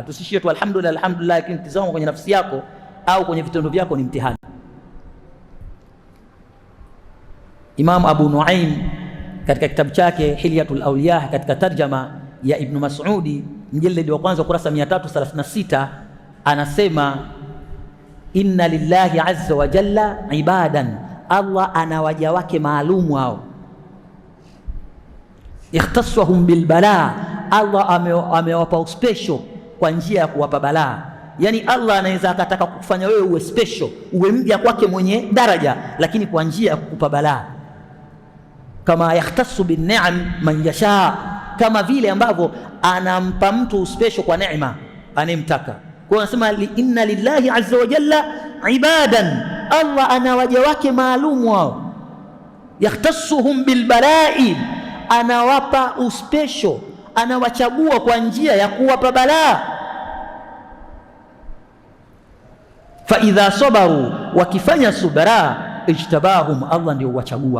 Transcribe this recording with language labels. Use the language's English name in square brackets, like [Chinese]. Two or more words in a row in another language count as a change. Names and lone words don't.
[Swahili] Tusishie tu [Arabic] الحمد لله الحمد لله, [Swahili] lakini tazama kwenye nafsi yako au kwenye vitendo vyako ni mtihani. Imam Abu Nuaim katika kitabu chake Hilyatul Awliya katika tarjama ya Ibn Mas'udi mjalladi wa kwanza ukurasa 336 anasema [Arabic] إن لله عز وجل عبادا, [Swahili] Allah ana waja wake maalumu hao, [Arabic] اختصهم بالبلاء, [Swahili] Allah amewapa special kwa njia ya kuwapa balaa. Yani Allah anaweza akataka kufanya wewe uwe special, uwe mja kwake mwenye daraja, lakini kwa njia ya kukupa balaa. Kama [Arabic] يختص بالنعم من يشاء, [Swahili] kama vile ambavyo anampa mtu special kwa neema anemtaka. Kwa hiyo anasema [Arabic] إن لله عز وجل عبادا, [Swahili] Allah ana waja wake maalumu wao, [Arabic] يختصهم بالبلاء, [Swahili] anawapa uspesho, anawachagua kwa njia ya kuwapa balaa. [Arabic] فإذا صبروا, [Swahili] wakifanya subra, ijtabahum, Allah ndio wachagua.